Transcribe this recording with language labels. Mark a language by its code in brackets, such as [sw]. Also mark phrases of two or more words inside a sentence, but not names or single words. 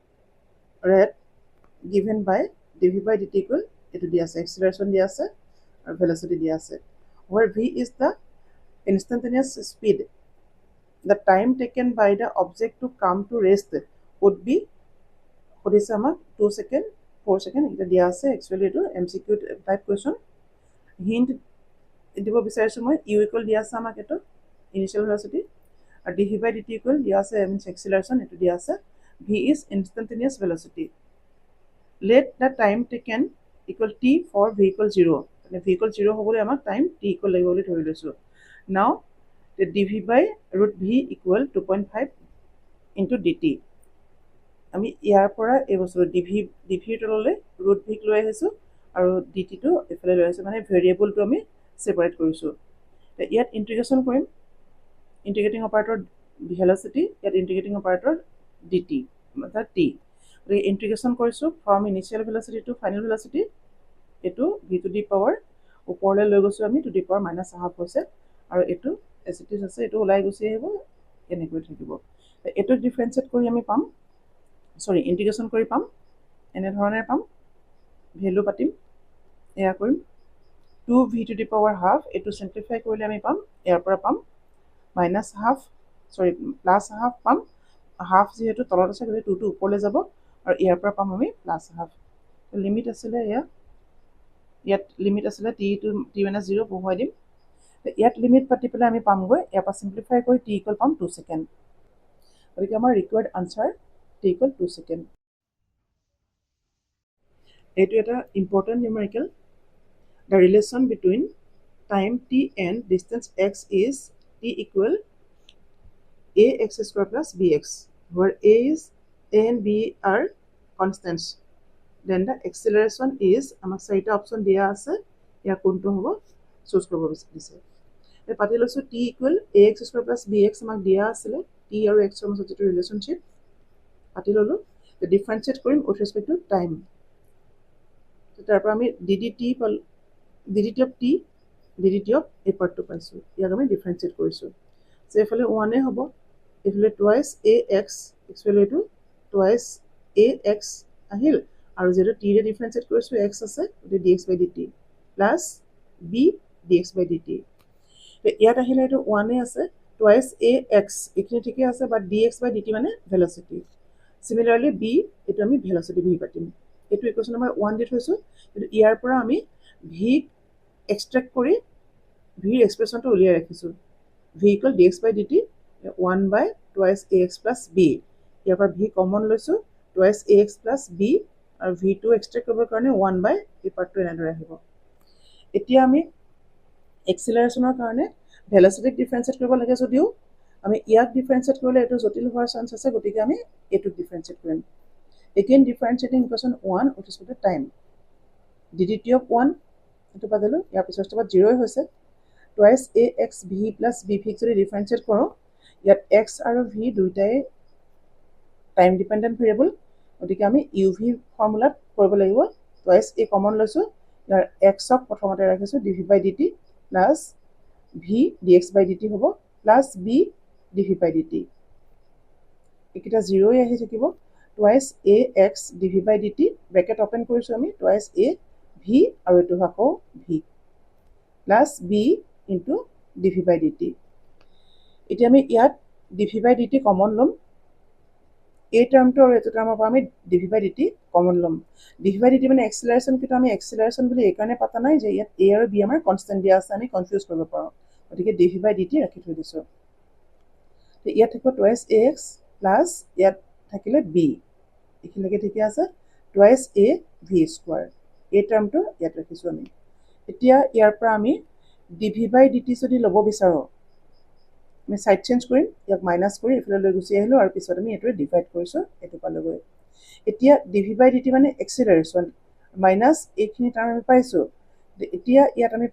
[en] given by dv by dt equal [as] এটো দিয়া আছে [en] acceleration [as] দিয়া আছে [en] or velocity [as] দিয়া আছে [en] where v is the instantaneous speed the time taken by the object to come to rest would be [as] কি দিছে আমাক [en] 2 second 4 second [as] এটা দিয়া আছে [en] actually etu mcq type question [as] hint দিব বিচাৰিছোঁ মই [en] u equal [as] দিয়া আছে আমাক এটো [en] initial velocity আৰু dv by dt equal [as] দিয়া আছে [en] means acceleration [as] এটো দিয়া আছে [en] v is instantaneous velocity let the time taken equal t for v equal 0 মানে v equal 0 [as] হ'বলৈ আমাক [en] time t equal [as] লাগিব বুলি ধৰি লৈছোঁ [en] now the dv by root v equal 2.5 into dt [as] আমি ইয়াৰ পৰা এই বস্তুটো dv তললৈ root v লৈ আহিছোঁ আৰু dt টো এফালে লৈ আহিছোঁ মানে ভেৰিয়েবলটো আমি সেপাৰেট কৰিছোঁ ইয়াত ইন্টিগ্ৰেশন কৰিম [en] integrating operator velocity [as] ইয়াত [en] integrating operator dt [as] অৰ্থাৎ t গতিকে ইন্টিগ্ৰেশন কৰিছোঁ [en] from initial velocity to final velocity [as] এটো [en] v to the power [as] ওপৰলৈ লৈ গৈছোঁ আমি [en] to the power minus half [as] হৈছে আৰু এটো এসিটিস আছে এটো ওলাই গুছি আহিব এনেকৈ থাকিব এটো ডিফাৰেন্সিয়েট কৰি আমি পাম সৰি ইন্টিগ্ৰেশন কৰি পাম এনে ধৰণে পাম ভ্যালু পাতিম এয়া কৰিম [en] 2v to the power half [as] এইটো simplify কৰিলে আমি পাম ইয়াৰ পৰা পাম [en] minus half sorry plus half [as] পাম half যেহেতু তলত আছে গতিকে 2 টো ওপৰলৈ যাব আৰু ইয়াৰ পৰা পাম আমি [en] plus half [as] লিমিট আছিলে ইয়াত লিমিট আছিলে [en] t to t minus 0 [as] বহুৱাই দিম ইয়াত লিমিট পাতি পেলাই আমি পামগৈ ইয়াৰ পৰা simplify কৰি t equal পাম 2 সেকেন্ড গতিকে আমাৰ [en] required answer t equal 2 [as] সেকেন্ড এইটো এটা [en] important numerical the relation between time t and distance x is t equal ax square plus bx where a and b are constants then the acceleration is [as] আমাক চাৰিটা অপচন দিয়া আছে ইয়াৰ কোনটো হ'ব চুজ কৰিব বিচাৰিছে এই পাতি লৈছো [en] t equal ax square plus bx [as] আমাক দিয়া আছিল t আৰু x ৰ মাজত যেটো ৰিলেশনশিপ পাতি ললো ডিফাৰেন্সিয়েট কৰিম [en] with respect to time [as] তাৰ পৰা আমি ddt পাল [en] ddt of t ddt of a part to [as] পাইছো ইয়াক আমি ডিফাৰেন্সিয়েট কৰিছো সো এফালে 1 এ হ'ব এফালে [en] twice ax [as] এক্সুৱেলি [en] to twice ax [as] আহিল আৰু যেটো t ৰে ডিফাৰেন্সিয়েট কৰিছো x আছে গতি [en] dx by dt plus b dx by dt [as] তো ইয়াত আহিলে এটো 1 এ আছে [en] twice ax [as] এখিনি ঠিকই আছে বাট [en] dx by dt [as] মানে ভেলোসিটি সিমিলারলি b এটো আমি ভেলোসিটি v পাতিম এটো [en] equation number 1 [as] দি থৈছো কিন্তু ইয়াৰ পৰা আমি v এক্সট্ৰাক্ট কৰি v এক্সপ্ৰেশনটো উলিয়াই ৰাখিছো [en] v equal dx by dt 1 by twice ax plus b [as] ইয়াৰ পৰা v কমন লৈছো [en] twice ax plus b [as] আৰু v2 এক্সট্ৰাক্ট কৰিবৰ কাৰণে [en] 1 by [as] এই পাৰ্টটো এনেদৰে আহিব এতিয়া আমি এক্সিলাৰেশনৰ কাৰণে ভেলোসিটিক ডিফাৰেন্সিয়েট কৰিব লাগে যদিও আমি ইয়াক ডিফাৰেন্সিয়েট কৰিলে এটো জটিল হোৱাৰ চান্স আছে গতিকে আমি এটো ডিফাৰেন্সিয়েট কৰিম [en] again differentiating equation 1 with respect to time ddt of 1 [as] এটো পাদলো ইয়াৰ পিছৰ স্টেপত 0 হৈছে [en] twice ax v plus b [as] যদি ডিফাৰেন্সিয়েট কৰো ইয়াত x আৰু v দুইটাই [en] time dependent variable [as] গতিকে আমি uv ফৰ্মুলাত কৰিব লাগিব [en] twice a [as] কমন লৈছো ইয়াৰ x ক প্ৰথমতে ৰাখিছো [en] dv by dt plus v dx by dt [as] হ'ব [en] plus b dv by dt [as] একিটা 0 আহি থাকিব [en] twice ax dv by dt [as] bracket open কৰিছো আমি [en] twice a v [as] আৰু এটো হাকো [en] v plus b into dv by dt [as] এতিয়া আমি ইয়াত [en] dv by dt [as] কমন লম এই টার্মটো আৰু এটো টার্মৰ পৰা আমি [en] dv by dt [as] কমন লম [en] dv by dt [as] মানে এক্সিলাৰেশন কিটো আমি এক্সিলাৰেশন বুলি এই কাৰণে পাতা নাই যে ইয়াত a আৰু b আমাৰ কনস্ট্যান্ট দিয়া আছে আমি কনফিউজ কৰিব পাৰো গতিকে [en] dv by dt [as] ৰাখি থৈ দিছো তো ইয়াত থাকিব [en] twice ax plus [as] ইয়াত থাকিলে b এখিলৈকে ঠিকে আছে [en] twice a v square [as] এই টার্মটো ইয়াত ৰাখিছো আমি এতিয়া ইয়াৰ পৰা আমি [en] dv by dt [as] যদি লব বিচাৰো আমি [en] side change [as] কৰিম ইয়াক মাইনাস কৰি ইফালে লৈ গুছি আহিলো আৰু পিছত আমি এটো ডিভাইড কৰিছো এটো পালগৈ এতিয়া [en] dv by dt [as] মানে এক্সিলাৰেশন মাইনাস এইখিনি টার্ম আমি পাইছো এতিয়া ইয়াত আমি